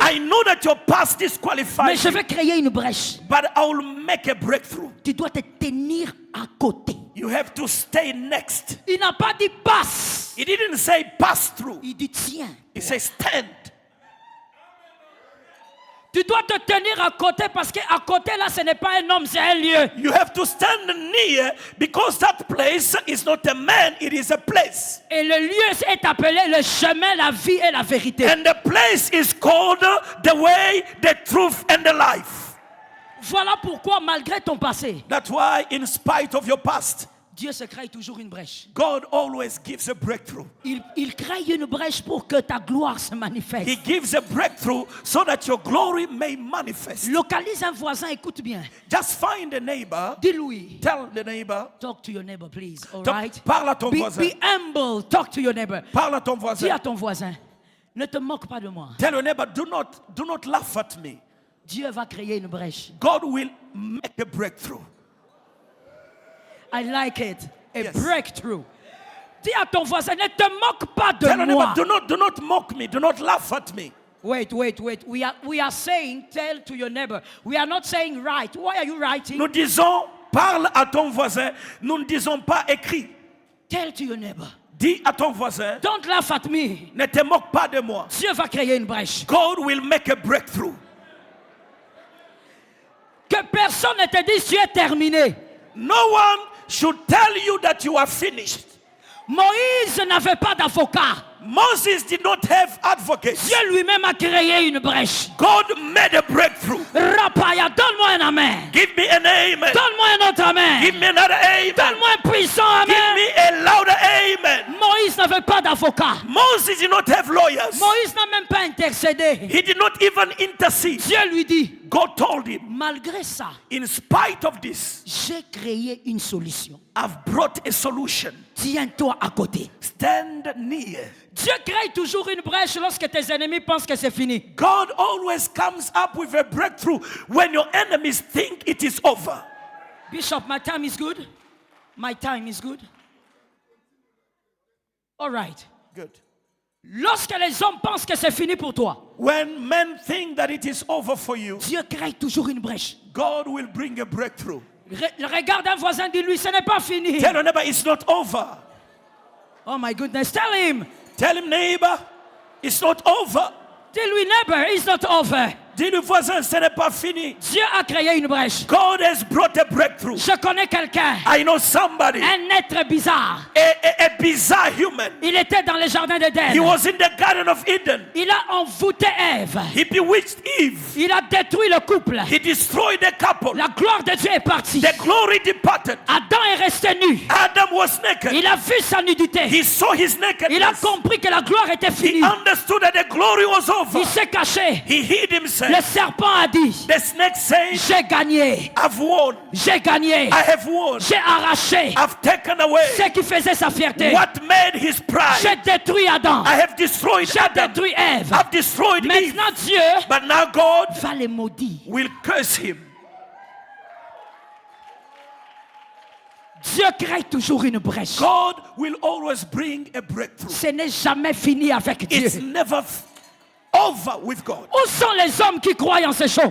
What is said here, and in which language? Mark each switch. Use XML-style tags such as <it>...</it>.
<en>I know that your past</en> <fr>mais</fr> <en>disqualifies</en> <fr>je</fr> <en>you,</en> <fr>vais créer une brèche.</fr> <en>but I will make a breakthrough.</en> <fr>Tu dois te tenir à côté.</fr> <en>You have to stay next.</en> <fr>Il n'a pas dit passe.</fr> <en>He didn't say pass through.</en> <fr>Il dit tiens.</fr> <en>He says stand.</en> <fr>Tu dois te tenir à côté parce qu'à côté là, ce n'est pas un homme, c'est un lieu.</fr> <en>You have to stand near because that place is not a man, it is a place.</en> <fr>Et le lieu est appelé le chemin, la vie et la vérité.</fr> <en>And the place is called the way, the truth, and the life.</en> <fr>Voilà pourquoi, malgré ton passé,</fr> <en>That's why, in spite of your past,</en> <fr>Dieu se crée toujours une brèche.</fr> <en>God always gives a breakthrough.</en> <fr>Il crée une brèche pour que ta gloire se manifeste.</fr> <en>He gives a breakthrough so that your glory may manifest.</en> <fr>Localise un voisin, écoute bien.</fr> <en>Just find a neighbor.</en> <fr>Dis-lui.</fr> <en>Tell the neighbor. Talk to your neighbor, please. All Talk- right?</en> <fr>Parle à ton voisin.</fr> <en>Be humble. Talk to your neighbor.</en> <fr>Parle à ton Dis voisin. à ton voisin, ne te moque pas de moi.</fr> <en>Tell your neighbor, do not laugh at me.</en> <fr>Dieu va créer une brèche.</fr> <en>God will make a breakthrough. I like it. A Yes. breakthrough.</en> <fr>Dis à ton voisin, ne te moque pas de</fr> <en>Tell your</en> <fr>moi.</fr> <en>neighbor, do not mock me. Do not laugh at me. Wait. We are saying, tell to your neighbor. We are not saying write. Why are you writing?</en> <fr>Nous disons, parle à ton voisin. Nous ne disons pas écris.</fr> <en>Tell to your neighbor.</en> <fr>Dis à ton voisin,</fr> <en>Don't laugh at me.</en> <fr>ne te moque pas de moi. Dieu va créer une brèche.</fr> <en>God will make a breakthrough.</en> <fr>Que personne ne te dise tu es terminé.</fr> <en>No one should tell you that you are finished.</en> <fr>Moïse n'avait pas d'avocat.</fr> <en>Moses did not have advocates.</en> <fr>Dieu lui-même a créé une brèche.</fr> <en>God made a breakthrough.</en> <fr>Rapaya, donne-moi un amen.</fr> <en>Give me an amen.</en> <fr>Donne-moi un autre amen.</fr> <en>Give me another amen.</en> <fr>Donne-moi un puissant</fr> <en>Give</en> <fr>amen.</fr> <en>me a louder amen.</en> <fr>Moïse n'avait pas d'avocat.</fr> <en>Moses did not have lawyers.</en> <fr>Moïse n'a même pas intercédé.</fr> <en>He did not even intercede.</en> <fr>Dieu lui dit,</fr> <en>God told him,</en> <fr>malgré ça,</fr> <en>in spite of this,</en> <fr>j'ai créé une solution.</fr> <en>I've brought a solution.</en> <fr>Tiens-toi à côté.</fr> <en>Stand near.</en> <fr>Dieu crée toujours une brèche lorsque tes ennemis pensent que c'est fini.</fr> <en>God always comes up with a breakthrough when your enemies think it is over. Bishop, my time is good. My time is good. All right. Good.</en> <fr>Lorsque les hommes pensent que c'est fini pour toi,</fr> <en>When men think that it is over for you,</en> <fr>Dieu crée toujours une brèche.</fr> <en>God will bring a breakthrough.</en> <fr>Regarde un voisin, dis-lui, ce n'est pas fini.</fr> <en>Tell your neighbor, it's not over. Oh my goodness, tell him. Tell him, neighbor, it's not over.</en> <fr>Dis-lui,</fr> <en>neighbor, it's not over.</en> <fr>Dis-le voisin, ce n'est pas fini. Dieu a créé une brèche.</fr> <en>God has brought a breakthrough.</en> <fr>Je connais quelqu'un,</fr> <en>I know somebody,</en> <fr>un être bizarre.</fr> <en>a bizarre human.</en> <fr>Il était dans le jardin d'Éden.</fr> <en>He was in the Garden of Eden.</en> <fr>Il a envoûté Ève.</fr> <en>He bewitched Eve.</en> <fr>Il a détruit le couple.</fr> <en>He destroyed the couple.</en> <fr>La gloire de Dieu est partie.</fr> <en>The glory departed.</en> <fr>Adam est resté nu.</fr> <en>Adam was naked.</en> <fr>Il a vu sa nudité.</fr> <en>He saw his</en> <fr>Il a</fr> <en>nakedness.</en> <fr>compris que la gloire était</fr> <en>He</en> <fr>finie.</fr> <en>understood that the glory was over.</en> <fr>Il s'est caché.</fr> <en>He hid</en> <fr>Le</fr> <en>himself.</en> <fr>serpent a dit,</fr> <en>The snake said,</en> <fr>j'ai gagné.</fr> <en>I've won.</en> <fr>J'ai gagné.</fr> <en>I have won.</en> <fr>J'ai arraché</fr> <en>I've taken away</en> <fr>ce qui faisait sa fierté.</fr> <en>what made his pride.</en> <fr>J'ai détruit Adam.</fr> <en>I have destroyed</en> <fr>J'ai</fr> <en>Adam.</en> <fr>détruit Ève.</fr> <en>I've destroyed Eve.</en> <fr>Maintenant Dieu</fr> <en>But now God</en> <fr>va les maudire.</fr> <en>will curse him.</en> <fr>Dieu crée toujours une brèche.</fr> <en>God will always bring a breakthrough.</en> <fr>Ce n'est jamais fini avec Dieu.</fr> <en>It's never over with God.</en> <fr>Où sont les hommes qui croient en ces choses?</fr>